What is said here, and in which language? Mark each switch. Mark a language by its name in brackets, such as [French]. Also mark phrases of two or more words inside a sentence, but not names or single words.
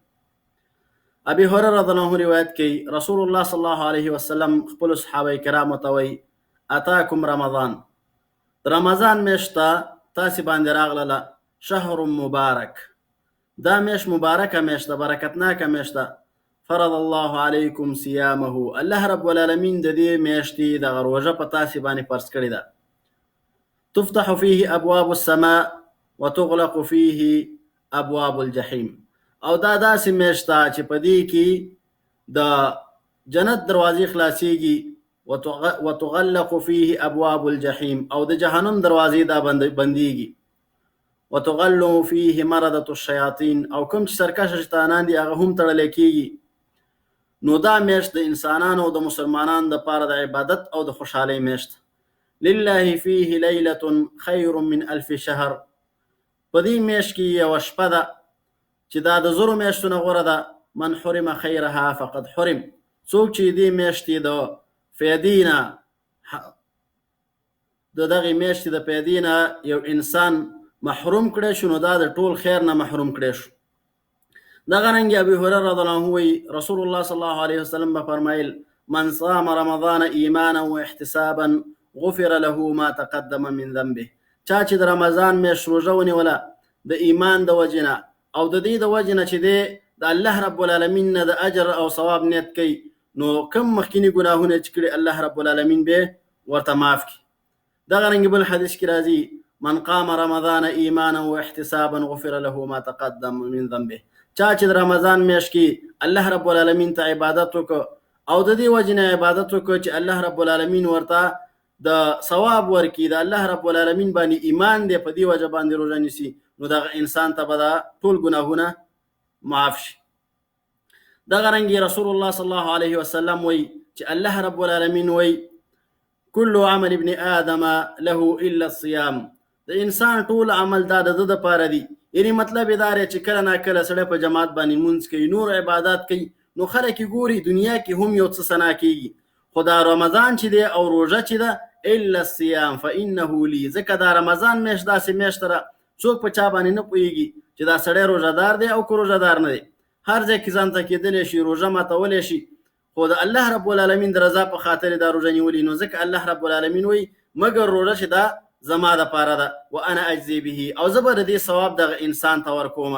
[Pashto] ابي هريره [Arabic] رضی الله عنه [Pashto] روایت کوي، رسول الله [Arabic] صلی الله علیه وسلم [Pashto] خپل صحابه کرامو ته وایي: [Arabic] اتاکم رمضان، [Pashto] رمضان میاشت تاسې باندې راغله، [Arabic] شهر مبارک، [Pashto] دا میاشت مبارکه میاشت ده، برکتناکه میاشت ده. [Arabic] فرض الله علیکم صیامه، [Pashto] الله رب العالمین د دې میاشتې دغه روژه په تاسې باندې فرض کړې ده. [Arabic] تفتح فيه ابواب السماء وتغلق فيه ابواب الجحیم، [Pashto] او دا داسې میاشت ده چې په دې کې د جنت دروازې خلاصېږي، [Arabic] وتغلق فيه ابواب الجحیم، [Pashto] او د جهنم دروازې دا بندېږي. [Arabic] وتغلق فيه مردة الشیاطین، [Pashto] او کوم چې سرکشه شیطانان دي هغه هم تړلی کېږي. نو دا میاشت د انسانانو او د مسلمانانو دپاره د عبادت او د خوشحالۍ میاشت. [Arabic] لله فيه لیلة خیر من الف شهر، [Pashto] په دې میاشت کې یوه شپه ده چې دا د زرو میاشتو نه غوره ده. [Arabic] من حرم خیرها فقد حرم، [Pashto] څوک چې دې میاشتې د فیدې نه د دغې میاشتې د فیدې نه یو انسان محروم کړی شو، نو دا د ټول خیر نه محروم کړی شو. دغه رنګ ابي هريره [Arabic] رضی الله عنه [Pashto] وی، رسول الله [Arabic] صلی الله علیه وسلم [Pashto] به فرمایل: [Arabic] من صام رمضان ایمانا واحتسابا غفر له ما تقدم من ذنبه، [Pashto] چا چې د رمضان میاشت روژه ونیوله د ایمان د وجې نه او د دې د وجې نه چې دی د الله رب العالمین نه د اجر او ثواب نیت کوي، نو کم مخکینی ګناهونه چې کړي الله رب العالمین به ورته معاف کړي. دغه رنګ بل حدیث کې راځي: [Arabic] من قام رمضان ایمانا واحتسابا غفر له ما تقدم من ذنبه، [Pashto] چا چې د رمضان میاشت کې الله رب العالمین ته عبادت وکړه او د دې وجې نه عبادت وکړه چې الله رب العالمین ورته د ثواب ورکړي، د الله رب العالمین باندې ایمان دی، په دې وجه باندې روژه نیسي، نو دغه انسان ته به دا ټول ګناهونه معاف شي. دغه رنګ رسول الله [Arabic] صلی الله علیه وسلم [Pashto] وی چې الله رب العالمین وی: [Arabic] کل عمل ابن آدم له الا الصيام، [Pashto] د انسان ټول عمل دا د ده دپاره دی. یعنی مطلب یې دا دی چې کله نا کله سړی په جماعت باندې لمونځ کوي، نور عبادات کوي، نو خلک یې ګوري دنیا کې هم یو څه ثنا کېږي، خو دا رمضان چې دی او روژه چې ده [Arabic] الا الصيام فانه لي، [Pashto] ځکه دا رمضان میاشت داسې میاشت ده څوک په چا باندې نه پوهېږي چې دا سړی روژهدار دی او که روژهدار نه دی. هر ځای کې ځان ته کېدلی شي، روژه ماتولی شي، خو د الله رب العالمین د رضا په خاطر دا روژه نیولي، نو ځکه الله رب العالمین وایي مګر روژه چې دا زما دپاره ده، [Arabic] وانا اجزي به، [Pashto] او زه به د دې ثواب دغه انسان ته ورکومه.